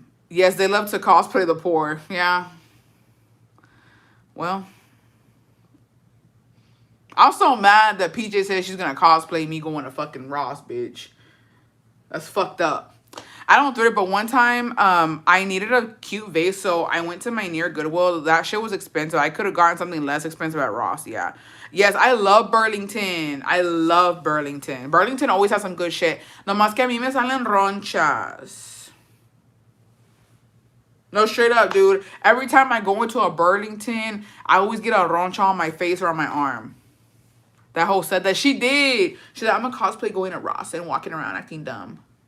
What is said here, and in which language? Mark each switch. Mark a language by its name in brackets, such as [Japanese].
[English] Yes, they love to cosplay the poor. Yeah. Well, I'm so mad that PJ said she's going to cosplay me going to fucking Ross, bitch. That's fucked up. I don't thrift, but one time I needed a cute vase, so I went to my near Goodwill. That shit was expensive. I could have gotten something less expensive at Ross, yeah. Yes, I love Burlington. Burlington always has some good shit. [Spanish] Nomás que a mí me salen ronchas. [English] No, straight up, dude. Every time I go into a Burlington, I always get a roncha on my face or on my arm. That hoe said that she did. She said, I'm a cosplay going to Ross and walking around acting dumb.